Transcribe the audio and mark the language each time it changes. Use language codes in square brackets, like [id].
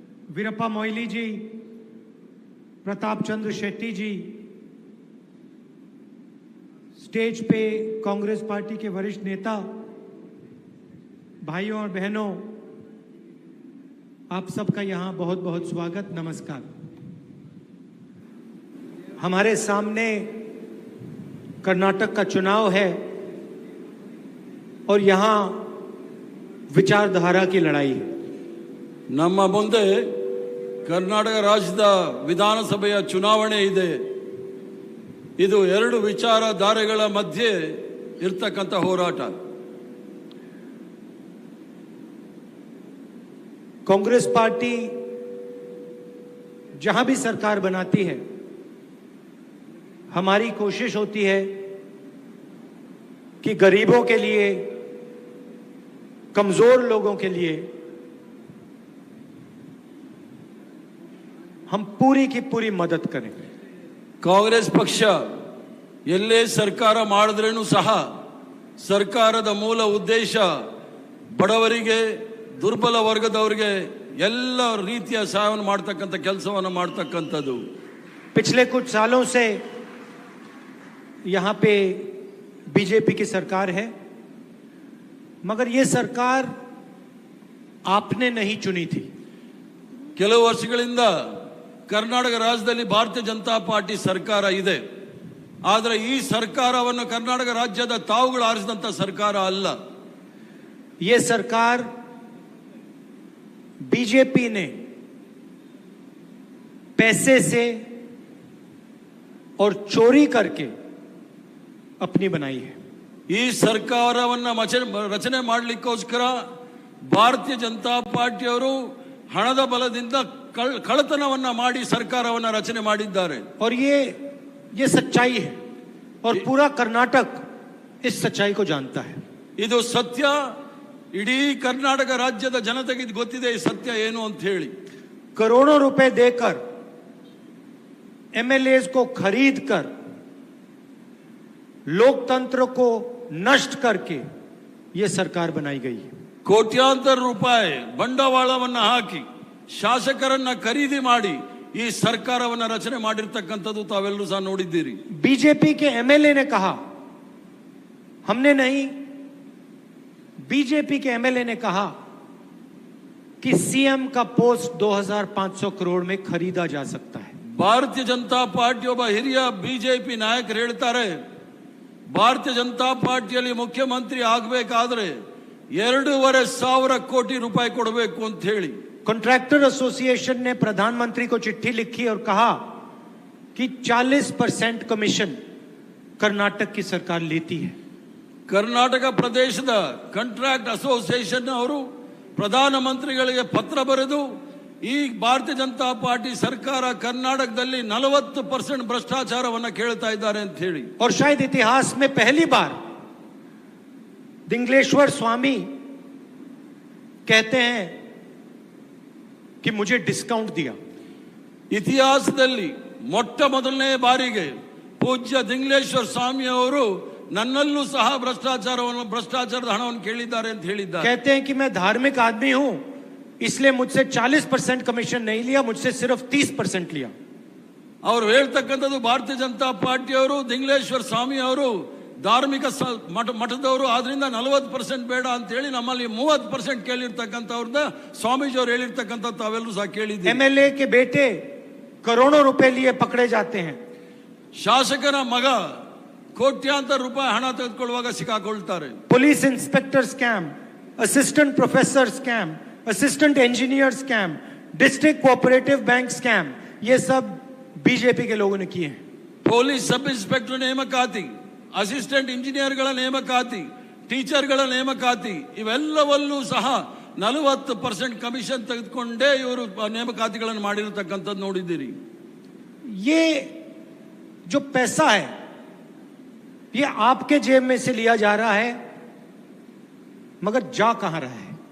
[hi] वीरप्पा मोइली जी, प्रताप चंद्र शेट्टी जी, stage पे Congress party के वरिष्ठ नेता, भाइयों और बहनों, आप सबका यहाँ बहुत बहुत स्वागत, नमस्कार। हमारे सामने कर्नाटक का चुनाव है और यहाँ विचारधारा की लड़ाई है। [kn] ನಮ್ಮ ಮುಂದೆ ಕರ್ನಾಟಕ ರಾಜ್ಯದ ವಿಧಾನಸಭೆಯ ಚುನಾವಣೆ ಇದೆ. ಇದು ಎರಡು ವಿಚಾರಧಾರೆಗಳ ಮಧ್ಯೆ ಇರತಕ್ಕಂತ ಹೋರಾಟ. [hi] कांग्रेस पार्टी जहां भी सरकार बनाती है, हमारी कोशिश होती है कि गरीबों के लिए, कमजोर लोगों के लिए हम पूरी की पूरी मदद करें। [kn] ಕಾಂಗ್ರೆಸ್ ಪಕ್ಷ ಎಲ್ಲೇ ಸರ್ಕಾರ ಮಾಡಿದ್ರೇನು ಸಹ ಸರ್ಕಾರದ ಮೂಲ ಉದ್ದೇಶ ಬಡವರಿಗೆ, ದುರ್ಬಲ ವರ್ಗದವರಿಗೆ ಎಲ್ಲ ರೀತಿಯ ಸಹಾಯವನ್ನು ಮಾಡತಕ್ಕಂತ ಕೆಲಸವನ್ನು ಮಾಡತಕ್ಕಂತದ್ದು। [hi] पिछले कुछ सालों से यहां पे बीजेपी की सरकार है, मगर ये सरकार आपने नहीं चुनी थी। [kn] ಕೆಲವು ವರ್ಷಗಳಿಂದ ಕರ್ನಾಟಕ ರಾಜ್ಯದಲ್ಲಿ ಭಾರತೀಯ ಜನತಾ ಪಾರ್ಟಿ ಸರ್ಕಾರ ಇದೆ. ಆದರೆ ಈ ಸರ್ಕಾರವನ್ನು ಕರ್ನಾಟಕ ರಾಜ್ಯದ ತಾವುಗಳು ಆರಿಸಿದಂತ ಸರ್ಕಾರ ಅಲ್ಲ. [hi] ये सरकार बीजेपी ने पैसे से और चोरी करके अपनी बनाई है। [kn] ಈ ಸರ್ಕಾರವನ್ನು ರಚನೆ ಮಾಡಲಿಕ್ಕೋಸ್ಕರ ಭಾರತೀಯ ಜನತಾ ಪಾರ್ಟಿಯವರು ಹಣದ ಬಲದಿಂದ ಕಳ್ಳತನವನ್ನ ಮಾಡಿ ಸರ್ಕಾರವನ್ನ ರಚನೆ ಮಾಡಿದ್ದಾರೆ। [hi] और ये सच्चाई है और पूरा कर्नाटक इस सच्चाई को जानता है। [kn] ಇದು ಸತ್ಯ, ಇಡೀ ಕರ್ನಾಟಕ ರಾಜ್ಯದ ಜನತೆಗೆ ಇದು ಗೊತ್ತಿದೆ ಈ ಸತ್ಯ ಏನು ಅಂತ ಹೇಳಿ। [hi] करोड़ों रुपए देकर एमएलएज को खरीद कर लोकतंत्र को नष्ट करके ये सरकार बनाई गई है। [kn] ಕೋಟ್ಯಾಂತರ ರೂಪಾಯಿ ಬಂಡವಾಳವನ್ನ ಹಾಕಿ ಶಾಸಕರನ್ನ ಖರೀದಿ ಮಾಡಿ ಈ ಸರ್ಕಾರವನ್ನ ರಚನೆ ಮಾಡಿರ್ತಕ್ಕಂಥದ್ದು ತಾವೆಲ್ಲರೂ ಸಹ ನೋಡಿದ್ದೀರಿ। [hi] बीजेपी के एमएलए ने कहा, हमने नहीं, बीजेपी के एमएलए ने कहा कि सीएम का पोस्ट 2500 करोड़ में खरीदा जा सकता है। [kn] ಭಾರತೀಯ ಜನತಾ ಪಾರ್ಟಿ ಒಬ್ಬ ಹಿರಿಯ ಬಿಜೆಪಿ ನಾಯಕರು ಹೇಳ್ತಾರೆ, ಭಾರತೀಯ ಜನತಾ ಪಾರ್ಟಿಯಲ್ಲಿ ಮುಖ್ಯಮಂತ್ರಿ ಆಗಬೇಕಾದ್ರೆ 2,500 ಕೋಟಿ ರೂಪಾಯಿ ಕೊಡಬೇಕು ಅಂತ ಹೇಳಿ। [hi] कॉन्ट्रैक्टर एसोसिएशन ने प्रधानमंत्री को चिट्ठी लिखी और कहा कि 40% कमीशन कर्नाटक की सरकार लेती है। [kn] ಕರ್ನಾಟಕ ಪ್ರದೇಶದ ಕಾಂಟ್ರಾಕ್ಟ್ ಅಸೋಸಿಯೇಷನ್ ಅವರು ಪ್ರಧಾನಮಂತ್ರಿಗಳಿಗೆ ಪತ್ರ ಬರೆದು ಈ ಭಾರತೀಯ ಜನತಾ ಪಾರ್ಟಿ ಸರ್ಕಾರ ಕರ್ನಾಟಕದಲ್ಲಿ 40% ಭ್ರಷ್ಟಾಚಾರವನ್ನ ಕೇಳ್ತಾ ಇದ್ದಾರೆ ಅಂತ ಹೇಳಿ। [hi] और शायद इतिहास में पहली बार दिंगलेश्वर स्वामी कहते हैं कि मुझे डिस्काउंट दिया। [kn] ಇತಿಹಾಸದಲ್ಲಿ ಮೊಟ್ಟ ಮೊದಲನೇ ಬಾರಿಗೆ ಪೂಜ್ಯ ದಿಂಗ್ಲೇಶ್ವರ ಸ್ವಾಮಿ ಅವರು ನನ್ನಲ್ಲೂ ಸಹ ಭ್ರಷ್ಟಾಚಾರದ ಹಣವನ್ನು ಕೇಳಿದ್ದಾರೆ ಅಂತ ಹೇಳಿದ್ದಾರೆ। [hi] कहते हैं कि मैं धार्मिक आदमी हूं, इसलिए मुझसे 40% कमीशन नहीं लिया, मुझसे सिर्फ 30% लिया। [kn] ಅವರು ಹೇಳ್ತಕ್ಕಂಥದ್ದು ಭಾರತೀಯ ಜನತಾ ಪಾರ್ಟಿಯವರು, ದಿಂಗ್ಲೇಶ್ವರ ಸ್ವಾಮಿ ಅವರು ಧಾರ್ಮಿಕ ಮಠದವರು, ಆದ್ರಿಂದ 40% ಬೇಡ ಅಂತ ಹೇಳಿ ನಮ್ಮಲ್ಲಿ 30% ಕೇಳಿರ್ತಕ್ಕಂಥವ್ರನ್ನ ಸ್ವಾಮೀಜಿ ಅವರು ಹೇಳಿರ್ತಕ್ಕಂಥ ತಾವೆಲ್ಲರೂ ಸಹ ಕೇಳಿದ್ದೀವಿ। [hi] एमएलए के बेटे करोड़ों रुपए लिए पकड़े जाते हैं। [kn] ಶಾಸಕರ ಮಗ ಕೋಟ್ಯಾಂತರ ರೂಪಾಯಿ ಹಣ ತೆಗೆದುಕೊಳ್ಳುವಾಗ ಸಿಕ್ಕಾಕೊಳ್ತಾರೆ। [hi] Police inspector scam, assistant professor scam, assistant engineer scam, district cooperative bank scam, ये सब बीजेपी के लोगों ने किए हैं। [kn] ಪೊಲೀಸ್ ಸಬ್ ಇನ್ಸ್ಪೆಕ್ಟರ್ ನೇಮಕಾತಿ, ಅಸಿಸ್ಟೆಂಟ್ ಇಂಜಿನಿಯರ್ಗಳ ನೇಮಕಾತಿ, ಟೀಚರ್ಗಳ ನೇಮಕಾತಿ, ಇವೆಲ್ಲವಲ್ಲೂ ಸಹ 40% ಕಮಿಷನ್ ತೆಗೆದುಕೊಂಡೇ ಇವರು ನೇಮಕಾತಿಗಳನ್ನು ಮಾಡಿರತಕ್ಕಂಥದ್ದು ನೋಡಿದ್ದೀರಿ। [hi] ये जो पैसा है ये आपके जेब में से लिया जा रहा है, मगर जा कहां रहा है?